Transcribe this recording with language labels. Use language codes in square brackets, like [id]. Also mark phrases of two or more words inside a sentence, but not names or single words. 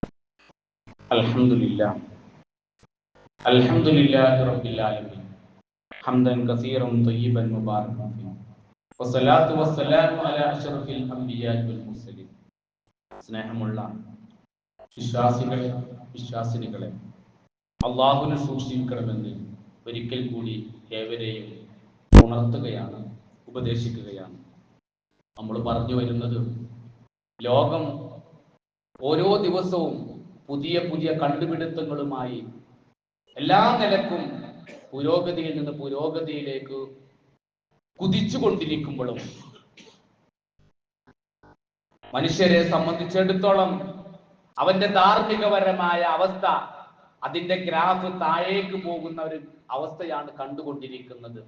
[ar] الحمد لله رب العالمين حمدا كثيرا طيبا مباركا فيه والصلاة والسلام على أشرف الأنبياء والمرسلين. [ml] സ്നേഹമുള്ള വിശ്വാസികളെ വിശ്വാസിനികളെ, അള്ളാഹുവിനെ സൂക്ഷിക്കണമെന്ന് ഒരിക്കൽ കൂടി ഏവരെയും ഉണർത്തുകയാണ്, ഉപദേശിക്കുകയാണ്. നമ്മൾ പറഞ്ഞു വരുന്നത്, ലോകം ഓരോ ദിവസവും പുതിയ പുതിയ കണ്ടുപിടുത്തങ്ങളുമായി എല്ലാ നിലക്കും പുരോഗതിയിൽ നിന്ന് പുരോഗതിയിലേക്ക് കുതിച്ചുകൊണ്ടിരിക്കുമ്പോഴും മനുഷ്യരെ സംബന്ധിച്ചിടത്തോളം അവന്റെ ധാർമ്മികപരമായ അവസ്ഥ, അതിന്റെ ഗ്രാഫ് താഴേക്ക് പോകുന്ന ഒരു അവസ്ഥയാണ് കണ്ടുകൊണ്ടിരിക്കുന്നത്.